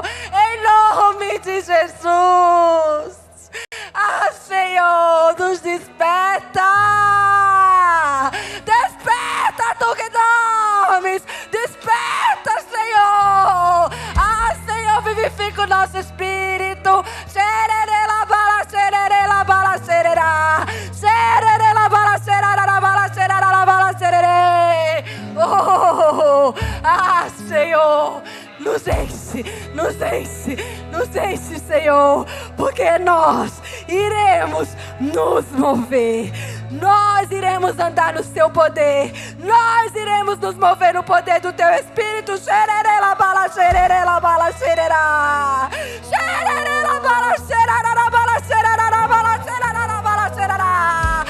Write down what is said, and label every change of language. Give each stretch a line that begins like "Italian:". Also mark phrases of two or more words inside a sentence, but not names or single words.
Portuguese: Em nome de Jesus. Ah, Senhor, nos desperta. Desperta, Tu que dormes. Desperta, Senhor. Ah, Senhor, vivifica o nosso espírito. Xererela bala, xererela bala, xererá. Xererela bala, xererela bala, xererela bala, xererê. Oh, ah, Senhor, nos enche, Senhor, porque nós iremos nos mover. Nós iremos andar no Seu poder. Nós iremos nos mover no poder do Teu Espírito. Xererela bala, xererela bala, xererá. Xererela bala, xererela bala, xererela bala, xererela bala, xererá.